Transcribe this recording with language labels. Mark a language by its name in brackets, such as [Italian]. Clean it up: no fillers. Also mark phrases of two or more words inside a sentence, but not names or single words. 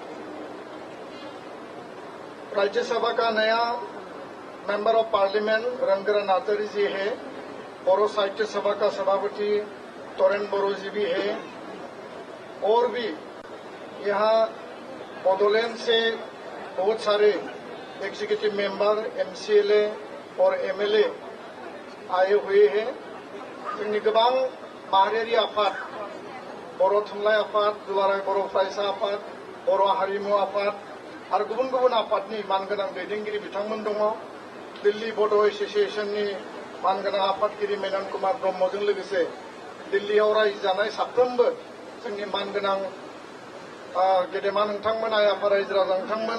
[Hindi] राज्यसभा का नया [English] member of parliament [Hindi] रंगरा नार्जारी जी है, बोरो साहित्य सभा का सभापति तोरेन बर' जी भी है और भी यहाँ बोडोलैंड से बहुत सारे [English] executive member, [Hindi] MCLA और MLA आए हुए हैं। [Bodo] जोंनि गोबां माहारियारि आफाद, बर' थुनलाइ आफाद, दुलाराय बर' फरायसा आफाद, बर' हारिमु आफाद आरो गुबुन गुबुन आफादनि मानगोनां दैदेनगिरि बिथांमोन दङ। दिल्ली बड' एस'सिएशननि मानगोनां आफादगिरि मेनन कुमार ब्रह्मजों लोगोसे दिल्लीयाव रायजो जानाय साफ्रोमबो जोंनि मानगोनां गेदेमा नोंथांमोन, आइ आफा रायजो राजा नोंथांमोन।